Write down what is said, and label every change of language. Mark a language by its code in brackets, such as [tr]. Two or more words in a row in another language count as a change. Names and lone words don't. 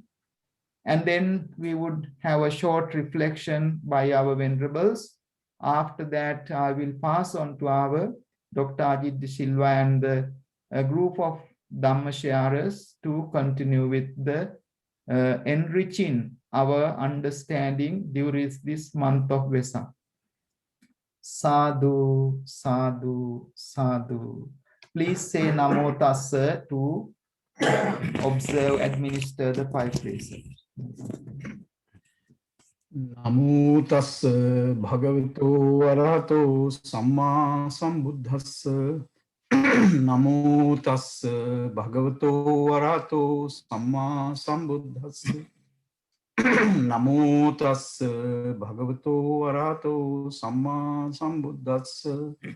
[en] And then we would have a short reflection by our venerables. After that, I will pass on to our Dr. Ajit De Silva and the group of Dhamma sharers to continue with the enriching our understanding during this month of Vesak. [pi] Sadhu, sadhu, sadhu. [en] Please say [pi] Namo Tassa [en] to observe, administer the 5 precepts. [pi] Namo tassa bhagavato arahato samma sambuddhassa. Namo tassa bhagavato arahato samma sambuddhassa. Namo tassa bhagavato arahato samma sambuddhassa.